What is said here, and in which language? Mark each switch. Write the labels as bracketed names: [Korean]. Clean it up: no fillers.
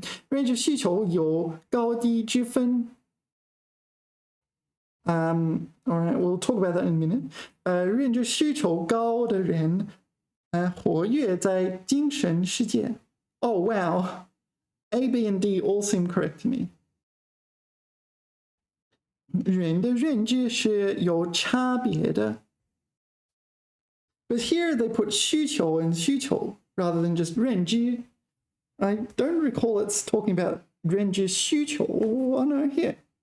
[Chinese] 认知需求有高低之分 [English] all right, we'll talk about that in a minute. [Chinese] 认知需求高的人活跃在精神世界 [English] Oh, wow. A, B, and D all seem correct to me. [Chinese] 人的认知是有差别的 [English] But here they put 需求 and 需求 rather than just 认知 I don't recall it's talking about [Chinese] 认知需求 [English] Oh no, here.